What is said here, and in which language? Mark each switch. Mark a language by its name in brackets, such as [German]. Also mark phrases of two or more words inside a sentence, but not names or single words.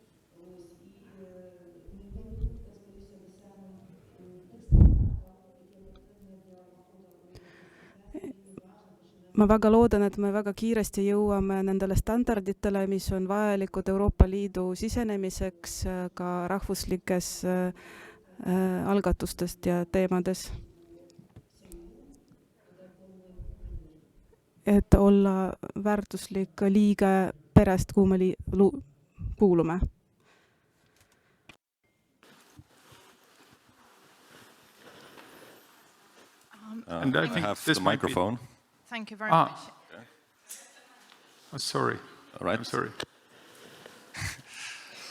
[Estonian] Ma väga loodan, et me väga kiiresti jõuame nendele standarditele, mis on vajalikud Euroopa Liidu sisenemiseks ka rahvuslikes algatustest ja teemades. Et olla väärtuslik liige perest, kuhu me kuulume. [English] And I think have this the microphone. Thank you very much. Oh, sorry. All right. I'm sorry.